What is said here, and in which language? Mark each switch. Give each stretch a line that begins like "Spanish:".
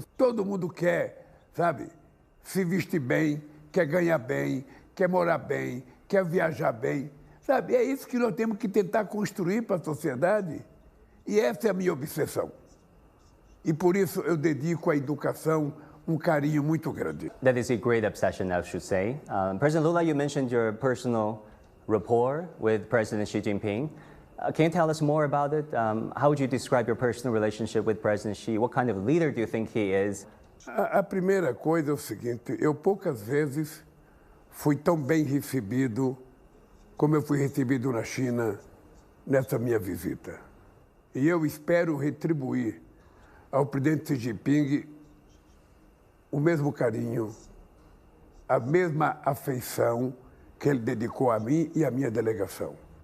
Portuguese: Todo mundo quer, sabe, se vestir bem, quer ganhar bem, quer morar bem, quer viajar bem. Sabe, é isso que nós temos que tentar construir para a sociedade. E essa é a minha obsessão. E por isso eu dedico à educação carinho muito grande.
English: That is a great obsession, I should say. President Lula, you mentioned your personal rapport with President Xi Jinping. Can you tell us more about it? How would you describe your personal relationship with President Xi? What kind of leader do you think he is?
Portuguese: A primeira coisa é o seguinte, eu poucas vezes fui tão bem recebido como eu fui recebido na China nessa minha visita. E eu espero retribuir ao presidente Xi Jinping o mesmo carinho, a mesma afeição que ele dedicou a mim e à minha delegação.